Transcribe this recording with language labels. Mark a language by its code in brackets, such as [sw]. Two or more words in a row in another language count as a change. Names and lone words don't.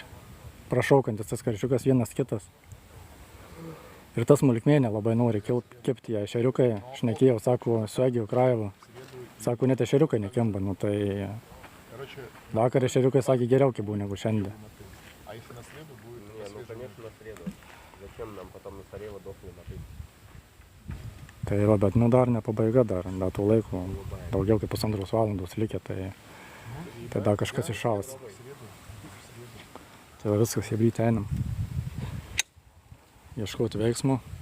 [lt] Prašaukantis tas karšiukas vienas kitas. Ir tas smulkmėnė labai nori kepti ją. Ešeriukai, šnekėjau, sako, su Egiju Krajevu. Sako, net ešeriukai nekemba, nu tai... Vakar ešeriukai sakė, geriau kebų negu šiandien. [ru] зачем нам потом на столе водохлы мотать? [lt] Tai va, bet nu dar ne pabaiga dar tų laikų, daugiau kaip 1,5 valandos likę, tai dar kažkas iššaus. Tai va viskas, Chebrytė einam. Ieškoti veiksmų.